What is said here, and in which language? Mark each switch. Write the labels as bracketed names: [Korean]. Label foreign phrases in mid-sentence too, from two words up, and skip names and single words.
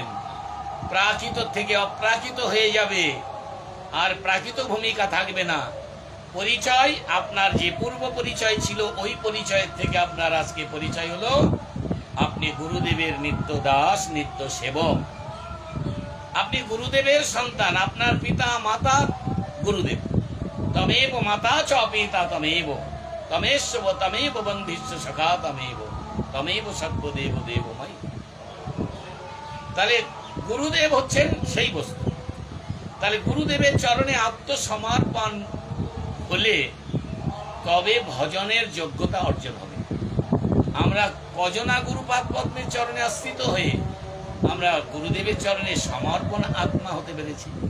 [Bangla] প্রাকৃত থেকে অপ্রাকৃত হয়ে যাবে, আর প্রাকৃত ভূমিকা থাকবে না। পরিচয় আপনার যে পূর্ব পরিচয় ছিল, ওই পরিচয়ের থেকে আপনার আজকে পরিচয় হলো আপনি গুরুদেবের নিত্য দাস, নিত্য সেবক। আপনি গুরুদেবের সন্তান। আপনার পিতা মাতা গুরুদেব। [Sanskrit] তমেব মাতা চ পিতা তমেব, তমেশ্বব তমেব বন্ধিষ্য সখা তমেব, তমেব সর্বদেব দেবময়। [Bangla] তাহলে গুরুদেব হচ্ছেন সেই বস্তু। তাহলে গুরুদেবের চরণে আত্মসমর্পণ হলে তবে ভজনের যোগ্যতা অর্জন হবে। আমরা কজনা গুরুপাদ পদ্মের চরণে আশ্রিত হয়ে আমরা গুরুদেবের চরণে সমর্পণ আত্মা হতে পেরেছি?